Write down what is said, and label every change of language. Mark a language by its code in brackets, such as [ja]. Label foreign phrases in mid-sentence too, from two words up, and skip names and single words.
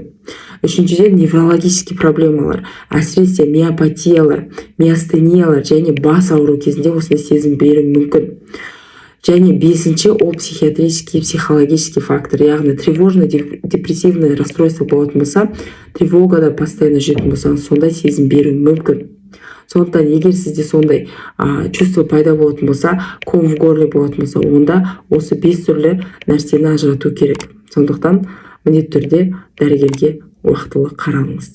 [kk] Үшіншіден, неврологический проблемалар, әсіресе миопатиялар, миостениялар және бас ауыру кезінде осындай сезім беруі мүмкін. Және бесінші, ол [ru] психиатрический, психологический фактор, [kk] яғни [ru] тревожно-депрессивное расстройство [kk] болатын болса, тревогада постоянно жүретін болсаңыз, сондай сезім беруі мүмкін. Сондықтан, егер сізде сондай чувство пайда болатын болса, [ru] ком в горле [kk] болатын болса, онда осы 5 түрлі нәрсені ажырату керек. Сондықтан, міндетті түрде дәрігерге уақытылы қаралыңыз.